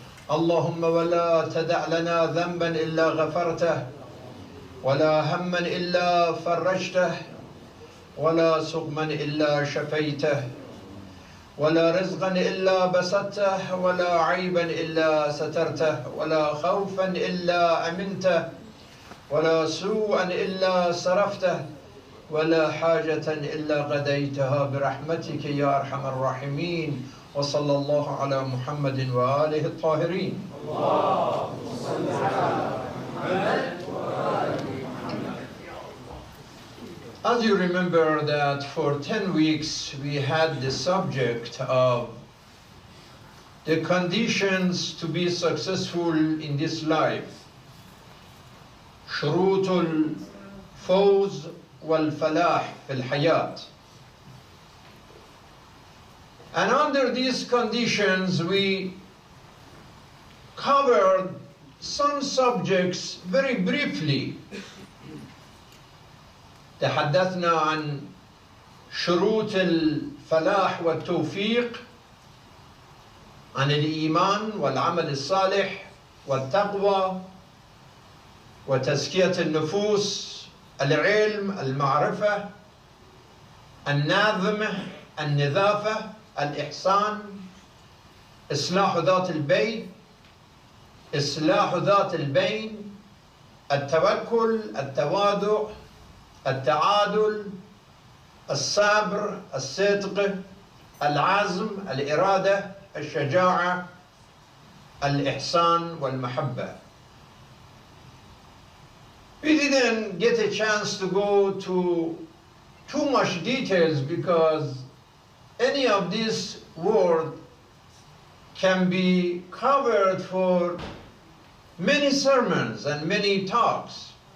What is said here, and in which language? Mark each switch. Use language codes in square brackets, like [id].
[ar] اللهم ولا تدع لنا ذنبا إلا غفرته، ولا هما إلا فرجته، ولا سقما إلا شفيته، ولا رزقا إلا بسطته، ولا عيبا إلا سترته، ولا خوفا إلا أمنته، ولا سوءا إلا صرفته، ولا حاجة إلا قضيتها برحمتك يا أرحم الراحمين. وصلى الله على محمد وآله الطاهرين. اللهم صل على محمد وآل محمد. [en] As you remember that for 10 weeks we had the subject of the conditions to be successful in this life. [ar] شروط الفوز والفلاح في الحياة. [en] And under these conditions we covered some subjects very briefly. [ar] تحدثنا عن شروط الفلاح والتوفيق، عن الإيمان والعمل الصالح والتقوى وتزكية النفوس، العلم، المعرفة، النظم، النظافة، الإحسان، إصلاح ذات البين، إصلاح ذات البين، التوكل، التواضع، التعادل، الصبر، الصدق، العزم، الإرادة، الشجاعة، الإحسان والمحبة. [en] We didn't get a chance to go to too much details because any of these words can be covered for many sermons and many talks.